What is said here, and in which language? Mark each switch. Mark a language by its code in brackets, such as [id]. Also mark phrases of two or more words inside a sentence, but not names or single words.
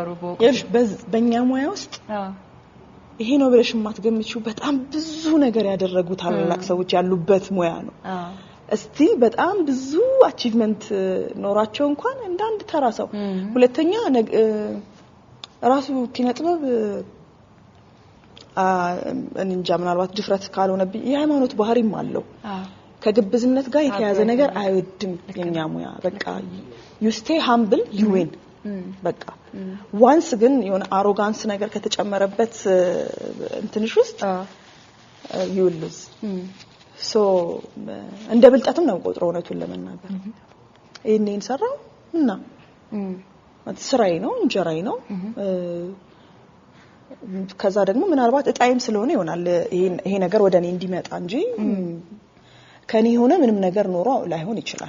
[am] በእኛ ሙያ ውስጥ ይሄ ነው ብለሽ ማትገምቺው በጣም ብዙ ነገር ያደረጉ ታላላቅ ሰዎች ያሉበት ሙያ ነው እስቲ በጣም ብዙ አቺቭመንት ኖራቸው እንኳን እንዳንድ ተራ ሰው ሁለተኛ ራሱ ኪነጥበብ እንጃ ምናልባት ድፍረት ካልሆነብኝ የሃይማኖት ባህሪም አለው ከግብዝነት ጋር የተያዘ ነገር አይወድም የኛ ሙያ በቃ [en] you stay humble you win [am] በቃ ዋንስ ግን የሆነ አሮጋንስ ነገር ከተጨመረበት እንትንሽ ውስጥ [en] you lose [am] so እንደ ብልጣትም ነው ቆጥረው እውነቱን ለመናገር እኔን ሰራው እና ስራዬ ነው እንጀራዬ ነው ከዛ ደግሞ ምናልባት እጣይም ስለሆነ ይሆናል ይሄ ነገር ወደኔ እንዲመጣ እንጂ ከኔ ሆነ ምንም ነገር ኖሮ ላይሆን ይችላል